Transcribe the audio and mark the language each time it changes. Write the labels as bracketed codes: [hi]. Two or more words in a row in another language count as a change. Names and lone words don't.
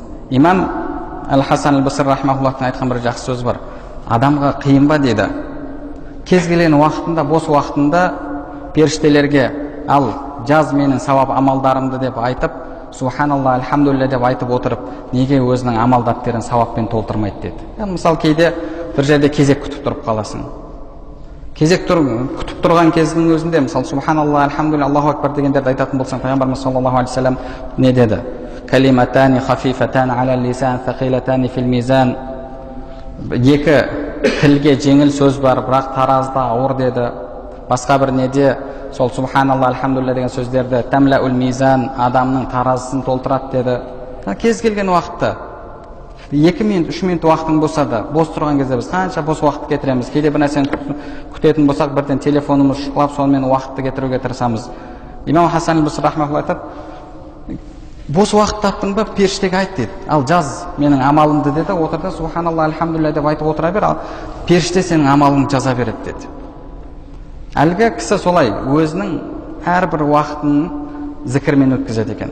[kk] Имам Әл-Хасан Әл-Басри рахмахуллахтың айтқан бір жақсы сөз бар: адамға қиын ба дейді, кез келген уақытында, бос уақытында періштелерге ал жаз менің сауап амалдарымды деп айтып, [ar] سبحان الله الحمد لله [kk] деп айтып отырып, неге өзінің амал дәптерін сауаппен толтырмайды деді. Мысалы кейде бір жерде кезек күтіп тұрып қаласың. Кезек күтіп тұрған кездің өзінде, мысалы [ar] سبحان الله الحمد لله الله أكبر [kk] дегендерді айтатын болсаң, пайғамбарымыз [ar] صلى الله عليه وسلم [kk] не деді? [ar] كلمتان خفيفتان على اللسان ثقيلتان في الميزان. [kk] Екі тілге жеңіл сөз бар, бірақ таразда ауыр деді. Басқа бір неде сол [ar] سبحان الله الحمد لله [kk] деген сөздерді [ar] تملأ الميزان, [kk] адамның таразысын толтырады деді. Кез келген уақытта 2 минут 3 минут уақытың болса да, бос тұрған кезде біз қанша бос уақыт кетіреміз. Кейде бір нәрсені күтетін болсақ, бірден телефонымыз шұқылап, сонымен уақытты кетіруге тырысамыз. Имам Хасан аль-Басри рахматуллах айтады, бос уақыт таптың ба, періштеге айт дейді. Ал жаз менің амалымды деді, отырда [ar] سبحان الله الحمد لله [kk] деп айтып отыра бер, ал періште сенің амалыңды жаза береді деді. Әлгі кісі солай өзінің әрбір уақытын зікірмен өткізеді екен.